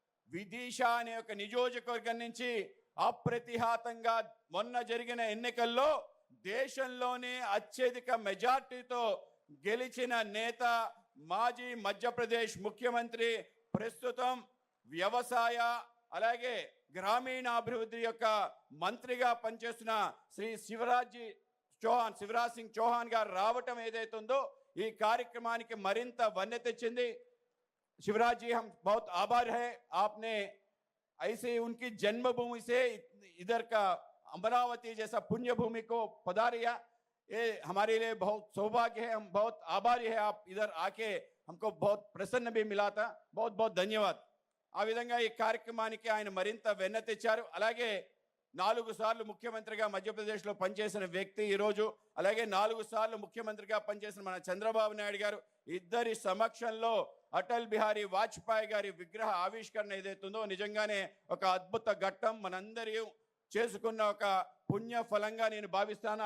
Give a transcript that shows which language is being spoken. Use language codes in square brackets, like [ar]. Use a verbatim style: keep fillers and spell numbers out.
[te] విదిశా అనే ఒక నియోజకవర్గం నుంచి అప్రతిహాతంగా మొన్న జరిగిన ఎన్నికల్లో దేశంలోనే అత్యధిక మెజార్టీతో గెలిచిన నేత, మాజీ మధ్యప్రదేశ్ ముఖ్యమంత్రి, ప్రస్తుతం వ్యవసాయ అలాగే గ్రామీణాభివృద్ధి యొక్క మంత్రిగా పనిచేస్తున్న శ్రీ శివరాజ్ చౌహాన్ శివరాజ్ సింగ్ చౌహాన్ గారు రావటం ఏదైతే ఉందో ఈ కార్యక్రమానికి మరింత వన్నె తెచ్చింది. [hi] शिवराज जी हम बहुत आभार है, आपने ऐसे उनकी जन्मभूमि से इधर का अमरावती जैसा पुण्य भूमि को पधारिया, ये हमारे लिए बहुत सौभाग्य है. हम बहुत आभारी है, आप इधर आके हमको बहुत प्रसन्न भी मिला था. बहुत बहुत धन्यवाद. [te] ఆ విధంగా ఈ కార్యక్రమానికి ఆయన మరింత వెన్న తెచ్చారు. అలాగే నాలుగు సార్లు ముఖ్యమంత్రిగా మధ్యప్రదేశ్లో పనిచేసిన వ్యక్తి ఈరోజు, అలాగే నాలుగు సార్లు ముఖ్యమంత్రిగా పనిచేసిన మన చంద్రబాబు నాయుడు గారు ఇద్దరి సమక్షంలో అటల్ బిహారీ వాజ్పేయి గారి విగ్రహ ఆవిష్కరణ ఏదైతుందో నిజంగానే ఒక అద్భుత ఘట్టం, మనందరి చేసుకున్న ఒక పుణ్య ఫలంగా నేను భావిస్తాను.